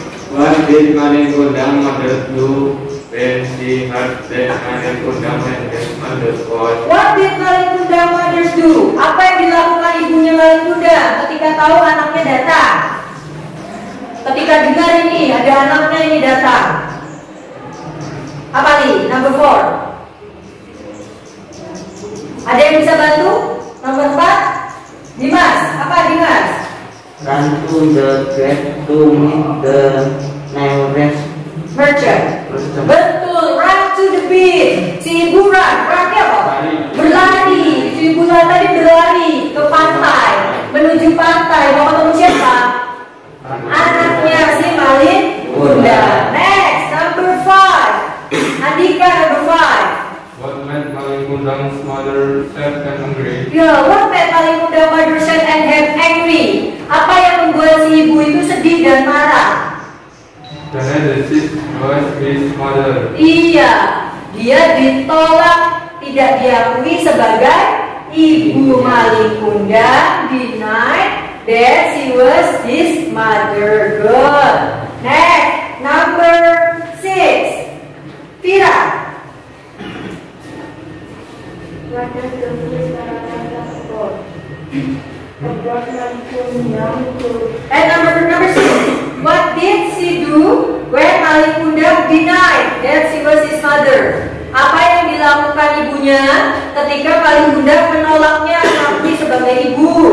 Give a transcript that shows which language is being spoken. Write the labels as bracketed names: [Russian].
[English] What did Malin Kundang mother do when she heard that Malin Kundang and his mother was? What did Malin Kundang mother do? [Indonesian] Apa yang dilakukan ibunya Malin Kundang ketika tahu anaknya datang? Ketika dengar ini ada anaknya ini datang. Apa nih? [English] Number 4. [Indonesian] Ada yang bisa bantu? Nomor 4. Dimas, apa Dimas? [English] Run to the gate to meet the nearest Merchant. merchant. [Indonesian] Betul, [English] run to the beach. [Indonesian] Si ibu runnya apa? Berlari. Si ibu tadi berlari ke pantai, menuju pantai. Mau ketemu siapa? Anaknya si Malin Kundang. [English] Next, number 5. Andika, number 5. What made Malin Kundang's mother sad and angry? Ya, what made Malin Kundang mother sad and angry? [Indonesian] Apa yang membuat si ibu itu sedih dan marah? Karena [English] this was his mother. [Indonesian] Iya, dia ditolak, tidak diakui sebagai ibu. [English] Malin Kundang denied that she was his mother. Good. Next, number 6. Vira. What does the first paragraph about? About Malin Kundang to And number 6. What did she do when Malin Kundang denied that she was his mother? [Indonesian] Apa yang dilakukan ibunya ketika Malin Kundang menolaknya mengakui sebagai ibu?